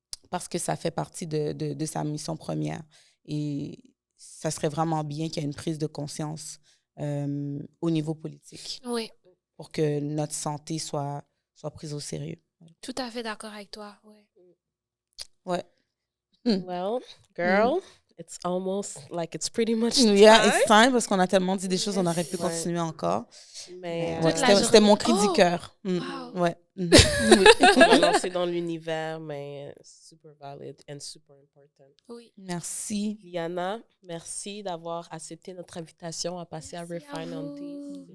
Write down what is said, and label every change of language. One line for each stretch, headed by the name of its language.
French: Parce que ça fait partie de sa mission première. Et ça serait vraiment bien qu'il y ait une prise de conscience au niveau politique. Oui. Pour que notre santé soit prise au sérieux. Tout à fait d'accord avec toi. Ouais. Ouais.
English: Well, girl, it's almost like it's pretty much time. Yeah, it's time,
French: parce qu'on a tellement dit des choses, on aurait pu continuer encore. Mais ouais, c'était mon cri du cœur.
English: Wow.
French: Ouais. On va lancer dans l'univers, mais super
English: valid and super important.
French: Oui. Merci. Liana, merci d'avoir accepté notre invitation à passer à Refine on This.